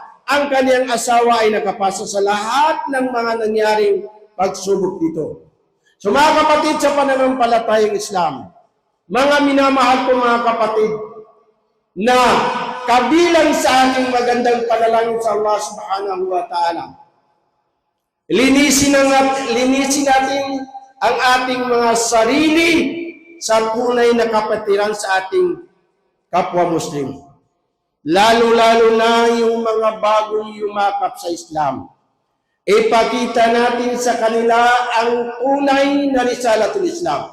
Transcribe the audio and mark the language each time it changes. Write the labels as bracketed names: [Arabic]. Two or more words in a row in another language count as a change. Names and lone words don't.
[Filipino] Ang kaniyang asawa ay nakapasa sa lahat ng mga nangyaring pagsubok dito. So mga kapatid sa pananampalatayang Islam, mga minamahal ko mga kapatid, na kabilang sa ating magandang panalangin sa Allah [Arabic] سبحانه وتعالى, [Filipino] linisin natin ang ating mga sarili sa tunay na kapatiran sa ating kapwa Muslim. Lalo-lalo na yung mga bagong yumakap sa Islam. Ipakita natin sa kanila ang tunay na [Arabic] رسالة الإسلام.